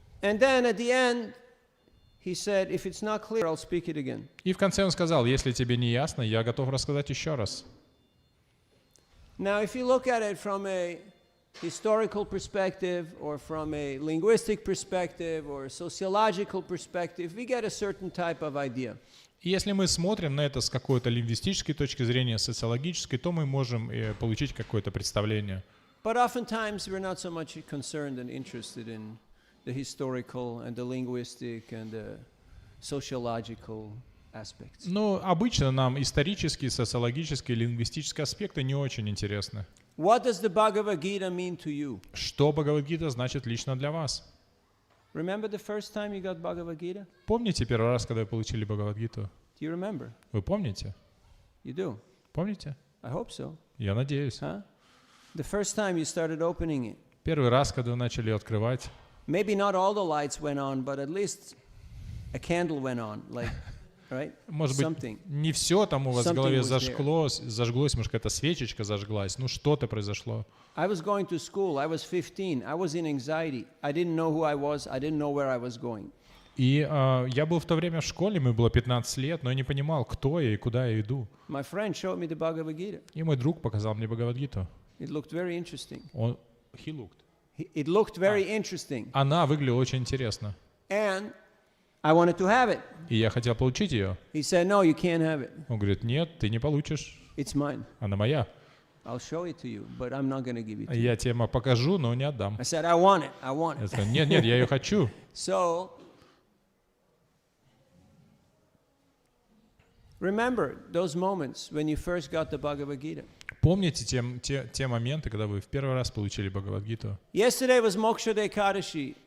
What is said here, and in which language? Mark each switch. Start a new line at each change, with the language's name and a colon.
English: And then at the end, he said, if it's not clear, I'll speak it again.
Russian: И в конце он сказал, если тебе не ясно, я готов рассказать еще раз.
English: Now, if you look at it from a historical perspective or from a linguistic perspective or a sociological perspective, we get a certain type of idea.
Russian: И если мы смотрим на это с какой-то лингвистической точки зрения, социологической, то мы можем получить какое-то представление.
English: But oftentimes we're not so much concerned and interested in the historical and the linguistic and the sociological aspects.
Russian: Но обычно нам исторические, социологические, лингвистические аспекты не очень интересны.
English: What does the Bhagavad Gita mean to you?
Russian: Что Бхагавад-гита значит лично для вас?
English: Remember the first time you got Bhagavad Gita?
Russian: Помните первый раз, когда вы получили Бхагавад-гиту?
English: Do you remember?
Russian: Вы помните?
English: You do?
Russian: Помните?
English: I hope so.
Russian: Я надеюсь.
English: Huh? The first time you started opening it.
Russian: Первый раз, когда вы начали открывать,
English: Maybe not all the lights went on, but at least a candle went on, like, right?
Russian: может быть,
English: Something.
Russian: не все там у вас в
English: Something
Russian: голове
English: was
Russian: зажглось, может, какая-то свечечка зажглась, ну что-то произошло.
English: I was going to school. I was 15. I was in anxiety. I didn't know who I was. I didn't know where I was going.
Russian: И я был в то время в школе, мне было 15 лет, но я не понимал, кто я и куда я иду.
English: My friend showed me the Bhagavad Gita.
Russian: И мой друг показал мне Бхагавад-гиту.
English: It looked very interesting. He looked. It looked very interesting.
Russian: Она выглядела очень интересно.
English: And I wanted to have it.
Russian: И я хотел получить ее.
English: He said, no, you can't have it.
Russian: Он говорит, нет, ты не получишь.
English: It's mine.
Russian: Она моя.
English: I'll show it to you, but I'm not going to give it to you.
Russian: Я тебе покажу, но не отдам.
English: I said, I want it. I want
Russian: Я
English: it.
Russian: сказал, нет, я ее хочу.
English: So, remember those moments when you first got the Bhagavad Gita.
Russian: Помните те моменты, когда вы в первый раз получили Бхагавад-гиту?
English: Yesterday was Moksha Ekadashi.